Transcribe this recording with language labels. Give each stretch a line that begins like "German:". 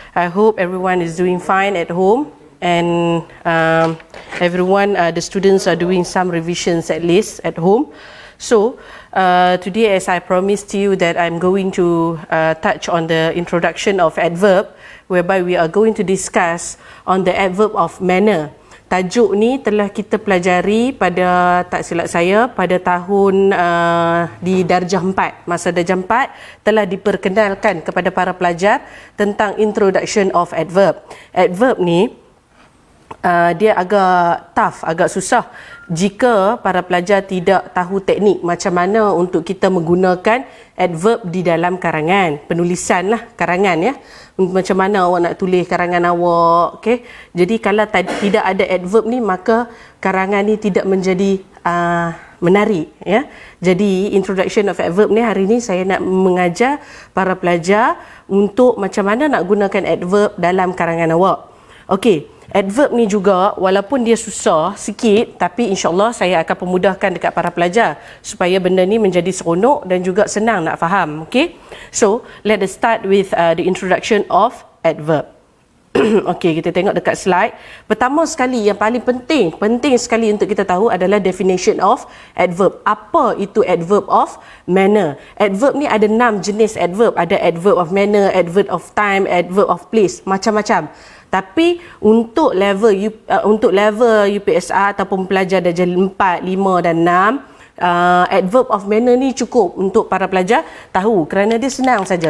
English: I hope everyone is doing fine at home and everyone, the students are doing some revisions at least at home. So, today as I promised you that I'm going to touch on the introduction of adverb, whereby we are going to discuss on the adverb of manner.
Malay: Tajuk ni telah kita pelajari pada, tak silap saya, pada tahun di darjah 4. Masa darjah 4 telah diperkenalkan kepada para pelajar tentang
English: introduction of adverb.
Malay: Adverb ni dia agak tough, agak susah jika para pelajar tidak tahu teknik macam mana untuk kita menggunakan adverb di dalam karangan, penulisan lah, karangan ya. Macam mana awak nak tulis karangan awak, okay? Jadi kalau tidak ada adverb ni, maka karangan ni tidak menjadi menarik ya. Jadi
English: introduction of adverb
Malay: ni, hari ni saya nak mengajar para pelajar untuk macam mana nak gunakan adverb dalam karangan awak. Okey. Adverb ni juga walaupun dia susah sikit, tapi insyaAllah saya akan pemudahkan dekat para pelajar supaya benda ni menjadi seronok dan juga senang nak faham. Okay?
English: So, let us start with the introduction of adverb.
Malay: Okey, kita tengok dekat slide. Pertama sekali, yang paling penting sekali untuk kita tahu adalah definition of adverb. Apa itu adverb of manner? Adverb ni ada 6 jenis adverb. Ada adverb of manner, adverb of time, adverb of place, macam-macam. Tapi untuk level UPSR ataupun pelajar darjah 4, 5 dan 6, adverb of manner ni cukup untuk para pelajar tahu kerana dia senang saja.